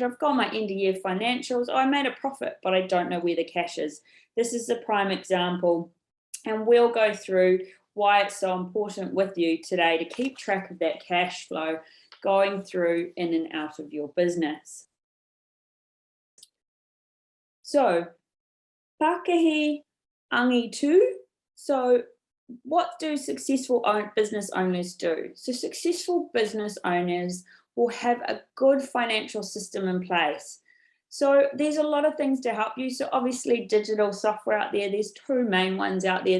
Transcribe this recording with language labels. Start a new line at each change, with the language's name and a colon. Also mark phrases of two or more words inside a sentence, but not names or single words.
English: I've got my end of year financials. I made a profit, but I don't know where the cash is. This is the prime example. And we'll go through why it's so important with you today to keep track of that cash flow going through in and out of your business. So, Pākehī angi tū. So, what do successful business owners do? So, successful business owners will have a good financial system in place. So there's a lot of things to help you. So obviously digital software out there, there's two main ones out there.